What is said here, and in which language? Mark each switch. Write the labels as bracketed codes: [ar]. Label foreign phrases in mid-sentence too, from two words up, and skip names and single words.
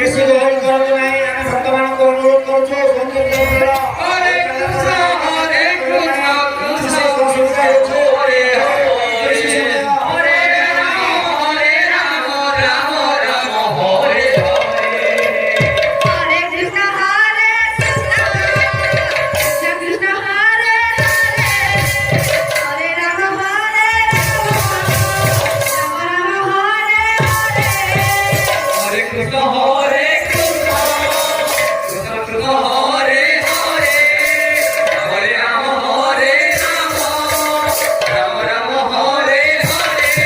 [or] ହରି କରନ୍ତୁ ନାହିଁ ଆମେ ଭକ୍ତମାନଙ୍କୁ ଅନୁରୋଧ କରୁଛୁ ବନ୍ଧୁ [sa] ହରେ କୃଷ୍ଣ ହରେ କୃଷ୍ଣ କୃଷ୍ଣ କୃଷ୍ଣ ହରେ ହରେ ହରେ ରାମ ରାମ ରାମ ହରେ हरे कृष्ण कृष्ण कृष्ण हरे हरे राम राम हरे कृष्ण हरे कृष्ण कृष्ण कृष्ण हरे हरे हरे राम राम राम हरे हरे